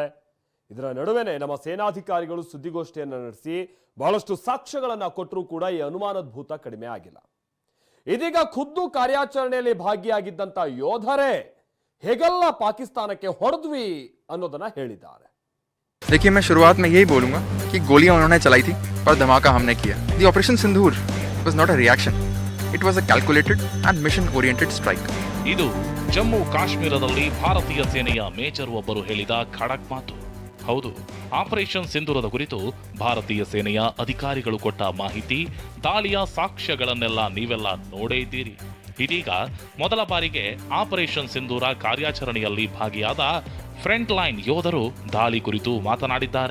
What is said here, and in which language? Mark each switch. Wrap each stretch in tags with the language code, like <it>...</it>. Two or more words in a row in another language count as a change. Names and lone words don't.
<kn>ಇದರ ನಡುವೆನೆ ನಮ್ಮ ಸೇನಾಧಿಕಾರಿಗಳು ಸುದ್ದಿಗೋಷ್ಠಿಯನ್ನು ನಡೆಸಿ ಬಹಳಷ್ಟು ಸಾಕ್ಷ್ಯಗಳನ್ನ ಕೊಟ್ಟರೂ ಕೂಡ ಈ ಅನುಮಾನದ ಭೂತ ಕಡಿಮೆ ಆಗಿಲ್ಲ. ಇದೀಗ ಖುದ್ದು ಕಾರ್ಯಾಚರಣೆಯಲ್ಲಿ ಭಾಗಿಯಾಗಿದ್ದಂತ ಯೋಧರೇ ಹೇಗೆಲ್ಲ ಪಾಕಿಸ್ತಾನಕ್ಕೆ ಹೊಡೆದ್ವಿ ಅನ್ನೋದನ್ನ ಹೇಳಿದ್ದಾರೆ.</kn> <hi>देखिए, मैं शुरुआत में यही बोलूंगा कि गोलियां उन्होंने चलाई थी और धमाका हमने किया.</hi> <en>The Operation Sindoor was not a reaction. It was a calculated and mission-oriented strike.</en> <kn>ಇದು ಜಮ್ಮು ಕಾಶ್ಮೀರದಲ್ಲಿ ಭಾರತೀಯ ಸೇನೆಯ ಮೇಜರ್ ಒಬ್ಬರು ಹೇಳಿದ ಖಡಕ್ ಮಾತು. ಹೌದು, ಆಪರೇಷನ್ ಸಿಂಧೂರದ ಕುರಿತು ಭಾರತೀಯ ಸೇನೆಯ ಅಧಿಕಾರಿಗಳು ಕೊಟ್ಟ ಮಾಹಿತಿ, ದಾಳಿಯ ಸಾಕ್ಷ್ಯಗಳನ್ನೆಲ್ಲ ನೀವೆಲ್ಲ ನೋಡೇ ಇದ್ದೀರಿ. ಇದೀಗ ಮೊದಲ ಬಾರಿಗೆ ಆಪರೇಷನ್ ಸಿಂಧೂರ ಕಾರ್ಯಾಚರಣೆಯಲ್ಲಿ ಭಾಗಿಯಾದ</kn> <en>front line</en> <kn>ಯೋಧರು ದಾಳಿ ಕುರಿತು ಮಾತನಾಡಿದ್ದಾರೆ.</kn>